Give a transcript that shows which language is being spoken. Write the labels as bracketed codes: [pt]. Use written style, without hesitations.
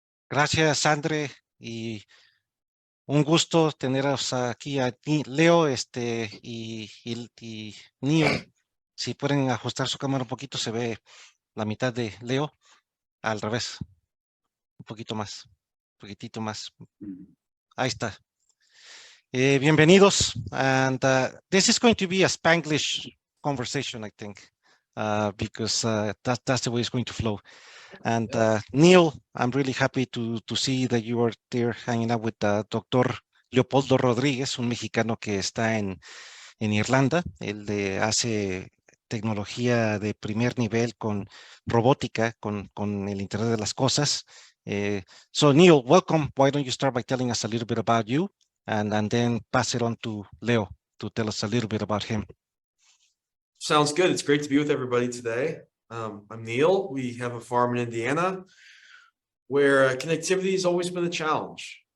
[es] Gracias, Andre, y un gusto teneros aquí a Leo y Neil. Si pueden ajustar su cámara un poquito, se ve la mitad de Leo, al revés, un poquito más, un poquitito más. Ahí está. [en] Bienvenidos, and this is going to be a Spanglish conversation, I think, because that's the way it's going to flow. And Neil, I'm really happy to see that you are there hanging out with Dr. [es] Leopoldo Rodríguez, un mexicano que está en Irlanda. Él hace tecnología de primer nivel con robótica, con el Internet de las Cosas. [en] So Neil, welcome. Why don't you start by telling us a little bit about you and then pass it on to Leo to tell us a little bit about him. Sounds good. It's great to be with everybody today. I'm Neil. We have a farm in Indiana where connectivity has always been a challenge.